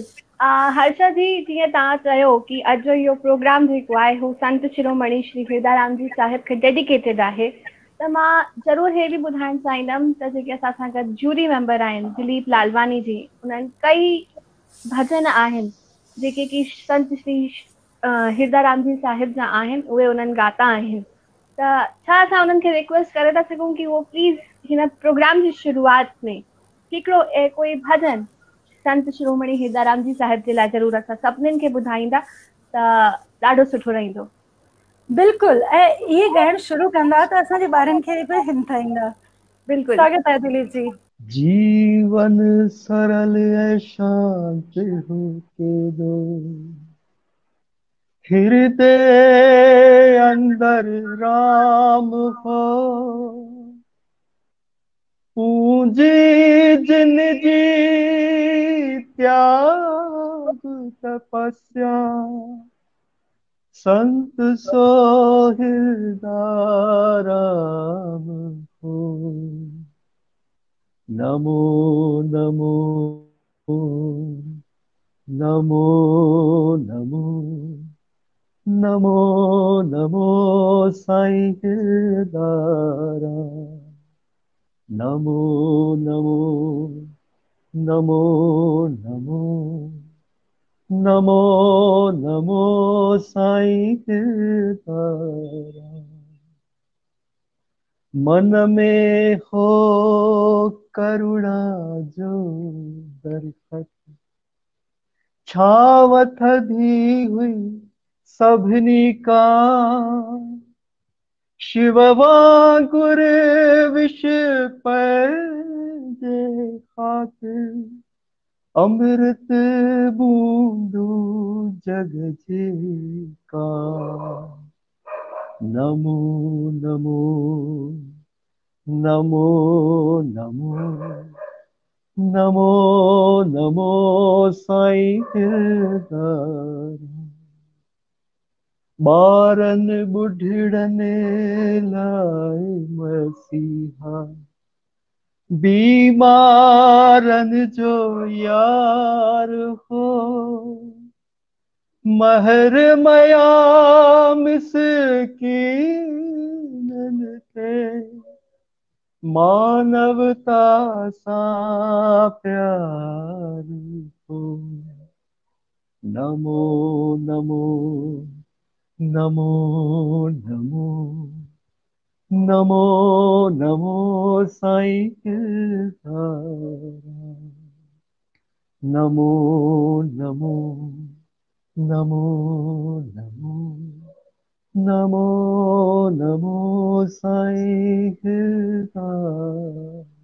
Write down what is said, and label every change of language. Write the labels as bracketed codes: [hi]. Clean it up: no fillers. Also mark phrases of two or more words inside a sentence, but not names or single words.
[sd] हर्षा जी, जीअं तव्हां चयो कि अॼु जो इहो प्रोग्राम जेको आहे हू संत शिरोमणी श्री हिरदाराम जी साहिब खे डेडिकेटेड आहे। त मां ज़रूरु हे बि ॿुधाइणु चाहींदमि त जेके असां सां गॾु [en] jury member [sd] आहिनि दिलीप लालवानी जी, उन्हनि कई भॼन आहिनि जेके कि संत श्री हिरदाराम जी साहिब जा आहिनि, उहे उन्हनि ॻाता आहिनि। त छा असां उन्हनि खे रिक्वेस्ट करे था सघूं कि उहो प्लीज़ हिन प्रोग्राम जी शुरूआति में हिकिड़ो कोई भॼन संत शिरोमणी हिरदाराम जी साहिब जे लाइ ज़रूरु असां सभिनीनि खे ॿुधाईंदा त ॾाढो सुठो रहंदो। बिल्कुलु, ऐं इहे ॻाइणु शुरू कंदा त असांजे ॿारनि खे बि हिमथाईंदा। बिल्कुलु। स्वागत आहे दिलीप जी। जीवन सरल ऐं शांत होके दो, हृदय अंदर राम हो, पूंजी जिंदगी त्याग तपस्या, संत सोहिरदाराम हो। [sa] नमो नमो नमो नमो नमो नमो साईं हिरदाराम। नमो नमो नमो नमो नमो नमो साईं हिरदाराम। [sd] मन में हो करुणा जो दरखत, छाव थधी हुई सभिनी का, शिव वांगुर विष पैजे खातिर, अमृत बूंदू जग का। [sa] नमो नमो नमो नमो नमो नमो साईं हिरदाराम। [sd] ॿारन बुढ़ड़न लाए मसीहा, बीमारन जो यार हो, महर मया मिसकीनन खे मानवता सा प्यार हो। [sa] नमो नमो नमो नमो नमो नमो साईं हिरदाराम। नमो नमो नमो नमो नमो नमो साईं हिरदाराम।